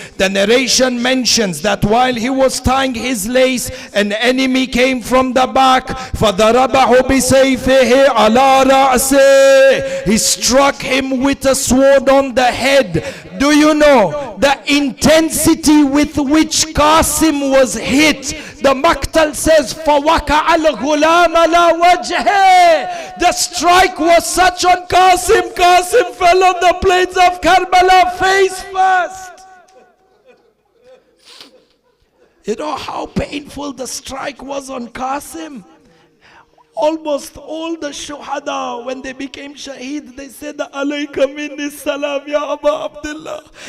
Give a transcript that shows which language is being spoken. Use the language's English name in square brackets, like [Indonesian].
[English] The narration mentions that while he was tying his lace, an enemy came from the back. [Arabic] فَضَرَبَهُ بِسَيْفِهِ عَلَى رَأْسِهِ. [English] He struck him with a sword on the head. Do you know the intensity with which Qasim was hit? The Maktal says, [Arabic] فَوَقَعَ الْغُلَامَ عَلَى وَجْهِهِ. [English] The strike was such on Qasim. Qasim fell on the plains of Karbala face first. You know how painful the strike was on Qasim? Almost all the shuhada, when they became shaheed, they said, [Arabic] Alayka minni salam ya Aba Abdullah.